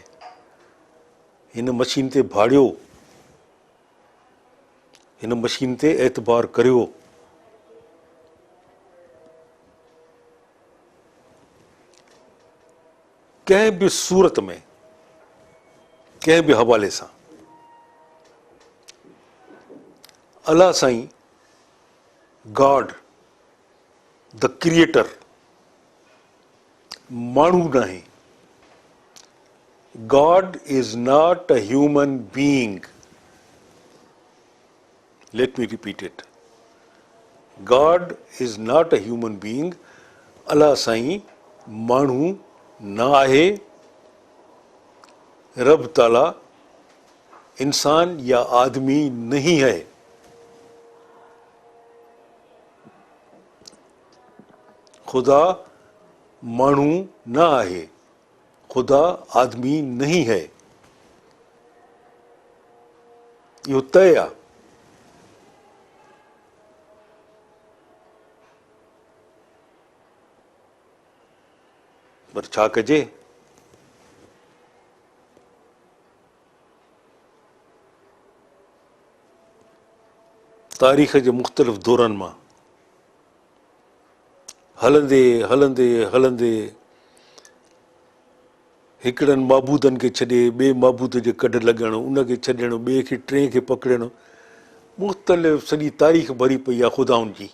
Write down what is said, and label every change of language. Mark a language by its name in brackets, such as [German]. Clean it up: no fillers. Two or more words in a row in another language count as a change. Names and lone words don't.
[Sindhi] हिन मशीन ते भाड़ियो, हिन मशीन ते एतबार करियो। कंहिं बि सूरत में, कंहिं बि हवाले सां अलाह साईं, [English] God the Creator, [Sindhi] माण्हू न आहे। [English] God is not a human being. Let me repeat it, God is not a human being. [Sindhi] अलाह साईं माण्हू न आहे। [Hindi] रब ताला इंसान या आदमी नहीं है। [Sindhi] खुदा माण्हू न आहे, [Hindi] खुदा आदमी नहीं है, [Sindhi] इहो तय आहे। पर छा कजे? तारीख़ जे मुख़्तलिफ़ दौरनि मां हलंदे हलंदे हलंदे हिकिड़नि माबूदनि खे छॾे ॿिए माबूद जे कढ लॻणु, उनखे छॾणु, ॿिए खे टे खे पकड़णु, मुख़्तलिफ़ सॼी तारीख़ भरी पई आहे ख़ुदाउनि जी।